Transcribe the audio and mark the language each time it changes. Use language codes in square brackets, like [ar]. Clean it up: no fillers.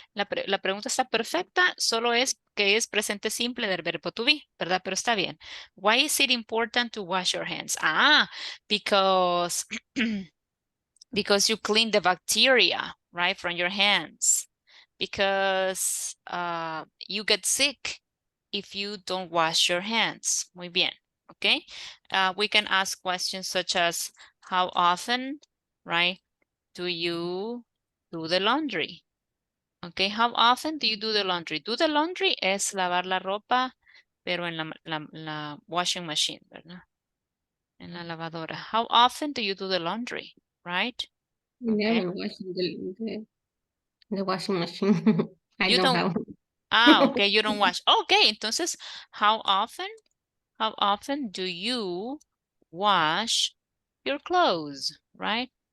[es] La pregunta está perfecta, solo es que es presente simple del verbo to be, ¿verdad? Pero está bien. [en] Why is it important to wash your hands? Because because you clean the bacteria, right, from your hands. Because you get sick if you don't wash your hands. [es] Muy bien. [en] Okay. We can ask questions such as how often, right, do you do the laundry? Okay, how often do you do the laundry? [es] Do the laundry es lavar la ropa, pero en la washing machine, ¿verdad? En la lavadora. [en] How often do you do the laundry, right? Never washing the washing machine. I You know don't. how. Okay, you don't wash. Okay, entonces, how often do you wash your clothes, right?